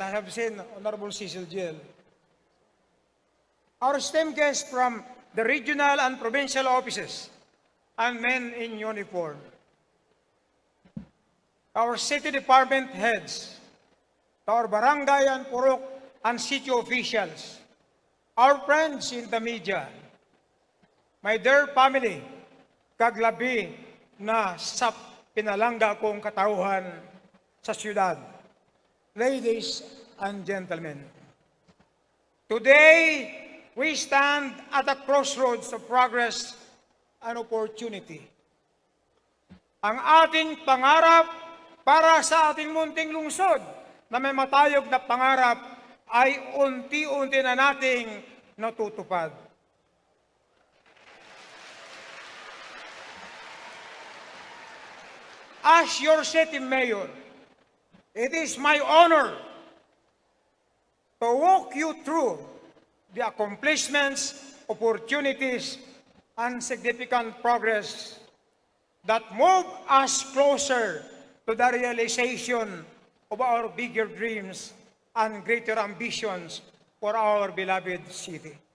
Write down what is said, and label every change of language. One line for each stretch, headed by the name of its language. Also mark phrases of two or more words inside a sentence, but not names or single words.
English: I have seen Honorable Cecil Giel. Our STEM guests from the regional and provincial offices and men in uniform. Our city department heads, our barangay and purok and city officials, our friends in the media, my dear family,
Hiligaynon: kaglabi na sa pinalangga kong katauhan sa siyudad,
English: ladies and gentlemen. Today, we stand at the crossroads of progress and opportunity.
Filipino: Ang ating pangarap para sa ating munting lungsod na may matayog na pangarap ay unti-unti na nating natutupad.
English: As your city mayor, it is my honor to walk you through the accomplishments, opportunities, and significant progress that move us closer to the realization of our bigger dreams and greater ambitions for our beloved city.